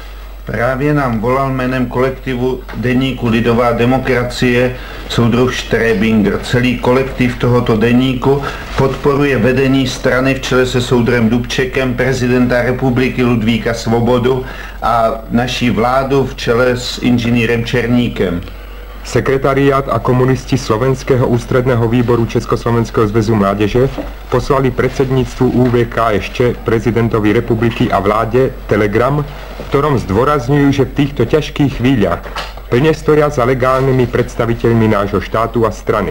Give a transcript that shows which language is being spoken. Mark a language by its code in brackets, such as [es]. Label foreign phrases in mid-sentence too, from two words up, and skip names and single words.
[cs] Právě nám volal jménem kolektivu deníku Lidová demokracie soudruh Štrébinger. Celý kolektiv tohoto deníku podporuje vedení strany v čele se soudrem Dubčekem, prezidenta republiky Ludvíka Svobodu a naší vládu v čele s inženýrem Černíkem. [sk] Sekretariát a komunisti Slovenského ústředného výboru Československého zväzu mládeže poslali predsedníctvu UVKSČ, prezidentovi republiky a vládě telegram, v ktorom zdôrazňujú, že v týchto ťažkých chvíľach plne stoja za legálnymi predstaviteľmi nášho štátu a strany.